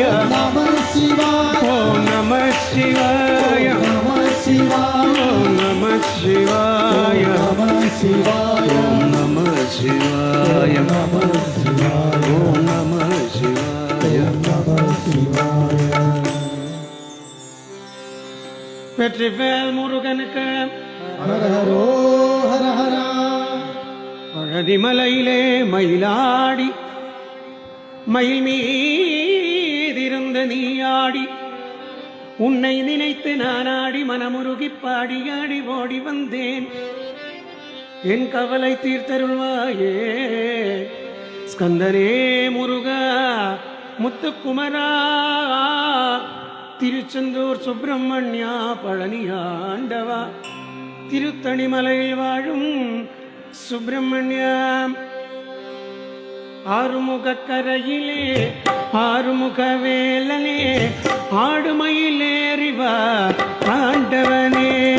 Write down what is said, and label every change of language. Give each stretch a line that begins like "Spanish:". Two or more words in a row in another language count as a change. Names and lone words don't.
Sanskrit: നമഃ ശിവായ ഓം നമ ശിവായ നമഃ ശിവായ ഓം നമ ശിവായ നമഃ ശിവായ ഓം നമ ശിവായ നമഃ ശിവായ ഓം നമ ശിവായ നമഃ ശിവായ
Tamil: வெற்றிவேல் முருகனுக்கு
Sanskrit: ഹര ഹരോ ഹര ഹര
Tamil: பழனிமலையிலே மயிலாடி மயில் மீதிருந்த நீயாடி உன்னை நினைத்து நானாடி மனமுருகி பாடியாடி ஓடி வந்தேன் என் கவலை தீர்த்தருள்வாயே ஸ்கந்தனே முருகா முத்துக்குமரா திருச்செந்தூர் சுப்பிரமணியா பழனியாண்டவா திருத்தணிமலையில் வாழும் சுப்பிரமணியா ஆறுமுகக்கரையிலே ஆறுமுக வேலனே ஆடுமயிலேறிவா ஆண்டவனே